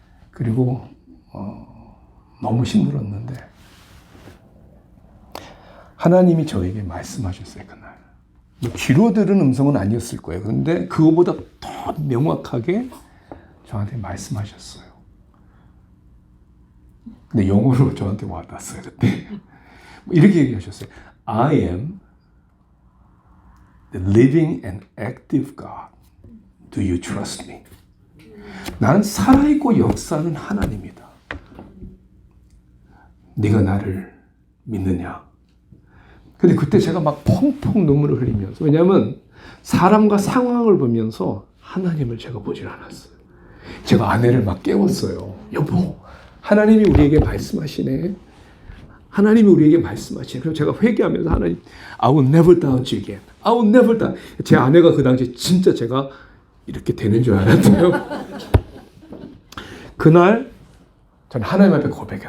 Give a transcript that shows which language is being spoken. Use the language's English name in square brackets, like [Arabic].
[Korean] 그리고 너무 힘들었는데 하나님이 저에게 말씀하셨어요. 그날. 뭐 귀로 들은 음성은 아니었을 거예요. 그런데 그거보다 더 명확하게 저한테 말씀하셨어요. 근데 영어로 저한테 와닿았어요. 그때 이렇게 얘기하셨어요. [English] I am the living and active God. Do you trust me? [Korean] 나는 살아있고 역사하는 하나님이다. 네가 나를 믿느냐? 근데 그때 제가 막 펑펑 눈물을 흘리면서, 왜냐하면 사람과 상황을 보면서 하나님을 제가 보질 않았어요. 제가 아내를 막 깨웠어요. 여보, 하나님이 우리에게 말씀하시네. 하나님이 우리에게 말씀하시네. 그래서 제가 회개하면서 하나님, [English] I will never doubt you again. I will never doubt. [Korean] 제 아내가 그 당시에 진짜 제가 이렇게 되는 줄 알았대요. 그날 저는 하나님 앞에 고백해요.